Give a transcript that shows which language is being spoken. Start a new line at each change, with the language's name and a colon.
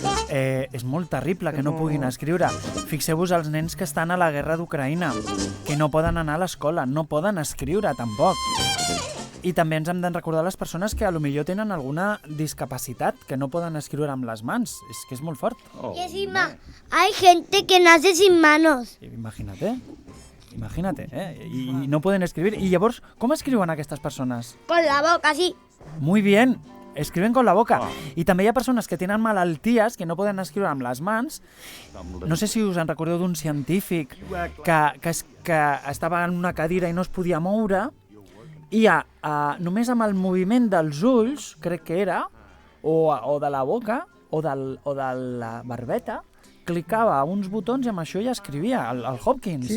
Catalan: És molt terrible que no puguin escriure. Fixeu-vos els nens que estan a la guerra d'Ucraïna, que no poden anar a l'escola, no poden escriure tampoc. I també ens hem de recordar les persones que potser tenen alguna discapacitat, que no poden escriure amb les mans. És que és molt fort.
Spanish: Y encima hay gente que nace sin manos. Imagínate,
Catalan: I no poden escribir. I llavors, com escriuen aquestes persones?
Spanish: Con la boca, sí. Muy bien, escriben con la boca.
Catalan: I també hi ha persones que tenen malalties que no poden escriure amb les mans. No sé si us en recordeu d'un científic que estava en una cadira i no es podia moure, i només amb el moviment dels ulls, crec que era, o de la boca, o de la barbeta, clicava a uns botons i amb això ja escrivia, el Hopkins.